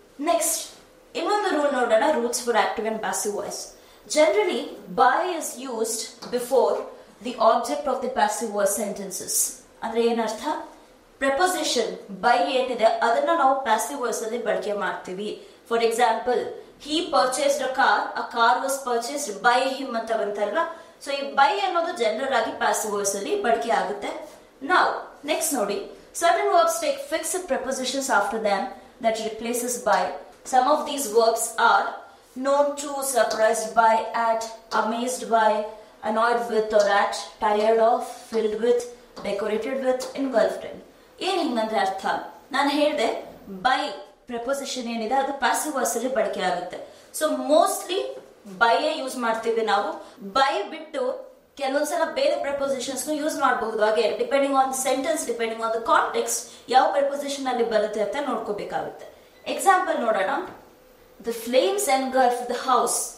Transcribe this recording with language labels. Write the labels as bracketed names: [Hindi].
[Kannada] Next ಇನ್ನೊಂದು rule ನೋಡೋಣ, [English] Rules for active and passive voice. Generally by is used before the object of the passive voice sentences. [Kannada] ಅಂದ್ರೆ ಏನರ್ಥ? Proposition by ಏನಿದೆ ಅದನ್ನ ನಾವು passive voice ಅಲ್ಲಿ ಬಳಕೆ ಮಾಡ್ತೀವಿ. [English] for example, he purchased a car was purchased by him [Kannada] ಅಂತ ಬಂತಲ್ವಾ. So ಈ ಬೈ ಅನ್ನೋದು ಜನರಲ್ ಆಗಿ ಪ್ಯಾಸಿವ್ ವಾಯ್ಸ್ ಅಲ್ಲಿ ಬಳಕೆ ಆಗುತ್ತೆ. ನಾವು ನೆಕ್ಸ್ಟ್ ನೋಡಿ, [English] certain verbs take fixed prepositions after them that replaces by. Some of these verbs are known to, surprised by, at, amazed by, annoyed with or at, tired of, filled with, decorated with, engulfed in. [Kannada] ಏನ್ ಹಿಂಗಂದ್ರೆ ಅರ್ಥ? ನಾನು ಹೇಳಿದೆ by proposition ಏನಿದೆ ಅದು passive voice ಅಲ್ಲಿ ಬಳಕೆ ಆಗುತ್ತೆ. So mostly by use ಮಾಡ್ತೀವಿ ನಾವು. ಬೈ ಬಿಟ್ಟು ಕೆಲವೊಂದ್ಸಲ ಬೇರೆ ಪ್ರಪೋಸಿಷನ್ಸ್ ಯೂಸ್ ಮಾಡಬಹುದು. ಹಾಗೆ depending on sentence, [English] depending on the context [Kannada] ಯಾವ ಪ್ರಪೋಸಿಷನ್ ಅಲ್ಲಿ ಬರುತ್ತೆ ಅಂತ ನೋಡ್ಕೋಬೇಕಾಗುತ್ತೆ. ಎಕ್ಸಾಂಪಲ್ ನೋಡೋಣ. [English] The flames engulf the house.